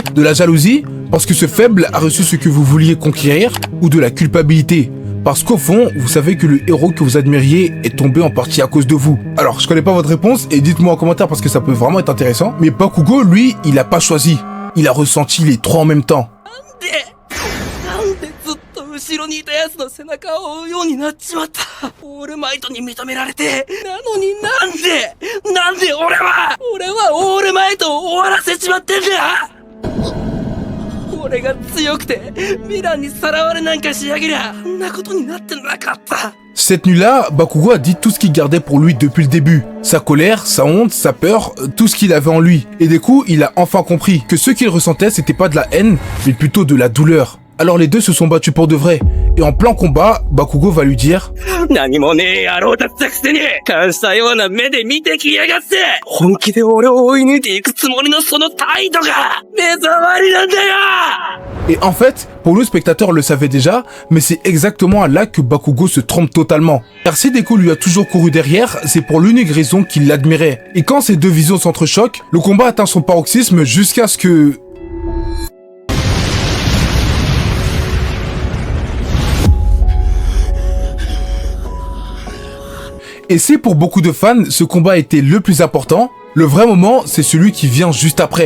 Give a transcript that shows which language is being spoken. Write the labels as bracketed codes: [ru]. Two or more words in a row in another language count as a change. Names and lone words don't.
[fr] De la jalousie, parce que ce faible a reçu ce que vous vouliez conquérir? Ou de la culpabilité? Parce qu'au fond, vous savez que le héros que vous admiriez est tombé en partie à cause de vous. Alors, je connais pas votre réponse et dites-moi en commentaire parce que ça peut vraiment être intéressant. Mais Bakugo, lui, il a pas choisi. Il a ressenti les trois en même temps. [ja] 後ろにいた奴の背中を追うようになっちまった。オールマイトに認められて、なのになんで俺はオールマイトを終わらせちまってんだ。俺が強くて、ヴィランにさらわれなんかしやげりゃ、あんなことになってなかった。 [fr] Cette nuit-là, Bakugo a dit tout ce qu'il gardait pour lui depuis le début. Sa colère, sa honte, sa peur, tout ce qu'il avait en lui. Et du coup, il a enfin compris que ce qu'il ressentait, c'était pas de la haine, mais plutôt de la douleur. Alors les deux se sont battus pour de vrai. Et en plein combat, Bakugo va lui dire « [ja] 何もねえ野郎だったくせに、感謝ような目で見てきやがって、本気で俺を追い抜いていくつもりのその態度が、目障りなんだよ！ » [fr] Et en fait, pour nous spectateurs le savaient déjà, mais c'est exactement là que Bakugo se trompe totalement. Car si Deku lui a toujours couru derrière, c'est pour l'unique raison qu'il l'admirait. Et quand ces deux visions s'entrechoquent, le combat atteint son paroxysme jusqu'à ce que... Et si pour beaucoup de fans, ce combat était le plus important, le vrai moment, c'est celui qui vient juste après.